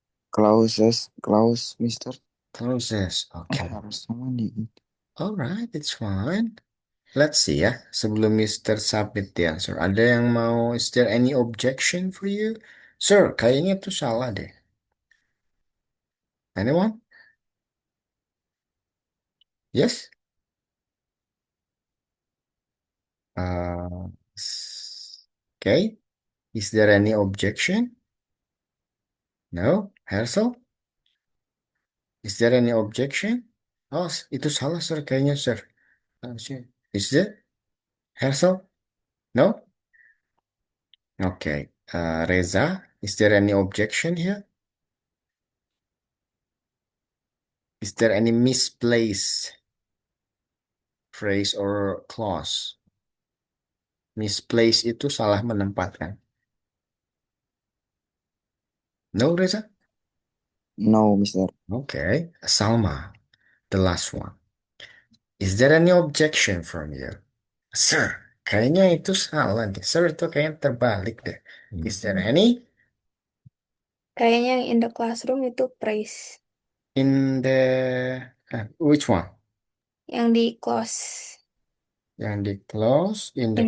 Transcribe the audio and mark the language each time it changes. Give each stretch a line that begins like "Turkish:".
English: Clause, Mister. Clauses. Okay.
Indonesian: Harus sama di.
English: All right, it's fine. Let's see ya.
Indonesian: Sebelum
English: Mister submit the answer,
Indonesian: ada yang mau?
English: Is there any objection for you?
Indonesian: Sir, kayaknya itu salah deh.
English: Anyone? Yes? Uh, okay. Is there any objection? No? Hersel? Is there any objection? Oh,
Indonesian: itu salah,
English: sir.
Indonesian: Kayaknya,
English: sir. Sir. Is it? Hersel? No? Okay. Reza, is there any objection here? Is there any misplaced phrase or clause?
Indonesian: Misplaced itu salah menempatkan.
English: No, Reza? No, Mister. Okay. Salma, the last one. Is there any objection from you?
Indonesian: Sir, kayaknya itu salah deh. Sir, itu kayaknya terbalik deh.
English: Is there any?
Indonesian: Kayaknya yang
English: in the classroom
Indonesian: itu praise.
English: In the... which one?
Indonesian: Yang di close. Yang di close,
English: in the